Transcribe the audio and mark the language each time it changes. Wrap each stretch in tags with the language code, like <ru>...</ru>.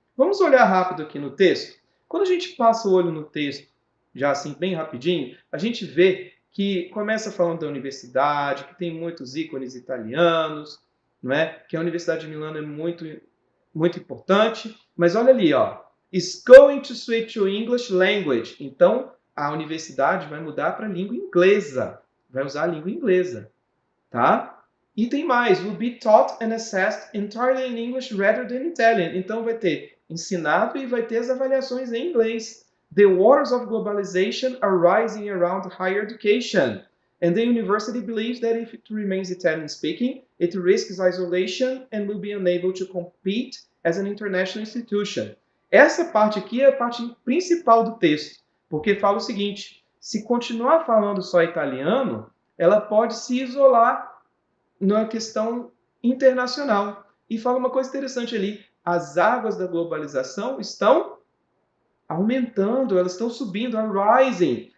<pt>Vamos olhar rápido aqui no texto. Quando a gente passa o olho no texto, já assim bem rapidinho, a gente vê que começa falando da universidade, que tem muitos ícones italianos, não é? Que a Universidade de Milano é muito importante, mas olha ali, ó,</pt> <en>is going to switch to English language.</en> <pt>Então, a universidade vai mudar para a língua inglesa, vai usar a língua inglesa, tá? E tem mais,</pt> <en>will be taught and assessed entirely in English rather than Italian.</en> <pt>Então, vai ter ensinado e vai ter as avaliações em inglês.</pt> <en>The waters of globalization are rising around higher education. And the university believes that if it remains Italian-speaking, it risks isolation and will be unable to compete as an international institution.</en> <pt>Essa parte aqui é a parte principal do texto, porque fala o seguinte, se continuar falando só italiano, ela pode se isolar na questão internacional. E fala uma coisa interessante ali, as águas da globalização estão aumentando, elas estão subindo, a rising.</pt>